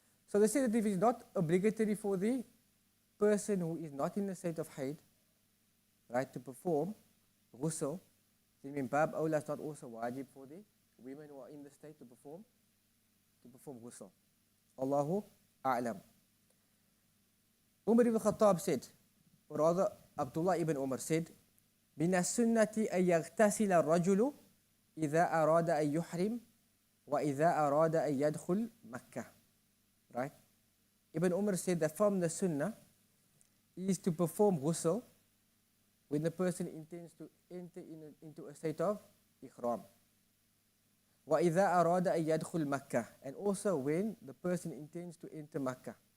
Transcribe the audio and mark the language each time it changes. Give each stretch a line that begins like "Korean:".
English: So they say that if it is not obligatory for the person who is not in the state of Haid, right, to perform ghusl, then min bab awla is not also wajib for the women who are in the state to perform ghusl. Allahu a'lam. Umar ibn Khattab said, or rather Abdullah ibn Umar said,
Arabic: من السنة أن يغتسل الرجل إذا أراد أن يحرم وإذا أراد أن يدخل مكة.
English: Right? Ibn Umar said that from the sunnah is to perform ghusl when the person intends to enter into a state of ihram.
Arabic: وَإِذَا أَرَادَ أَن يَدْخُلْ مَكَّةَ,
English: and also when the person intends to enter Makkah.